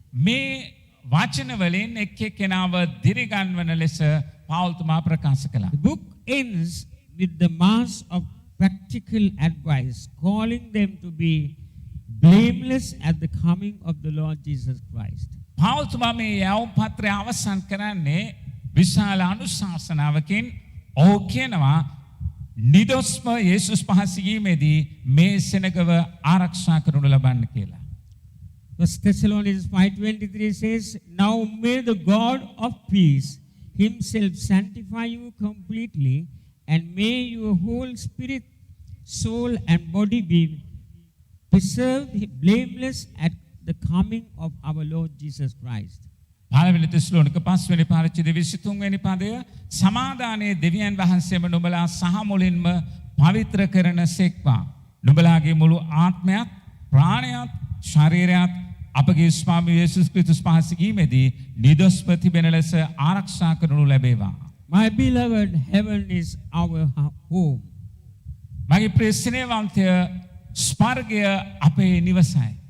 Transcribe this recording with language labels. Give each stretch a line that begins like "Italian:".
Sinhala: මේ වචන වලින් එක් එක්කෙනාව දිරිගන්වන ලෙස පෞල්තුමා ප්‍රකාශ කළා.
English: The book ends with the mass of practical advice, calling them to be blameless at the coming of the Lord Jesus Christ.
Sinhala: පෞල්තුමා මේ යවුම් පත්‍රය අවසන් කරන්නේ විශාල අනුශාසනාවකින්. ඔහු කියනවා නිදොස්ව යේසුස් වහන්සේගේමේදී මේ සෙනගව ආරක්ෂා කරනු ලබන්න කියලා.
English: 1 Thessalonians 5:23 says, "Now may the God of peace himself sanctify you completely, and may your whole spirit, soul, and body be preserved blameless at the coming of our Lord Jesus Christ."
Sinhala: පළවෙනි තෙස්ලෝනික 5 වෙනි පරිච්ඡේදයේ 23 වෙනි පදය, සමාදානයේ දෙවියන් වහන්සේම නුඹලා සහ මුලින්ම පවිත්‍ර කරන සෙක්වා. නුඹලාගේ මුළු ආත්මයත්, ප්‍රාණයත්, ශරීරයත් අපගේ ස්වාමී යේසුස් ක්‍රිස්තුස් වහන්සේගේමේදී නිදොස්ව තිබෙන ලෙස ආරක්ෂා කරනු ලැබේවා.
English: My beloved, heaven is our home.
Sinhala: මගේ ප්‍රිය ස්නේහවන්තය, ස්වර්ගය අපේ නිවසයි.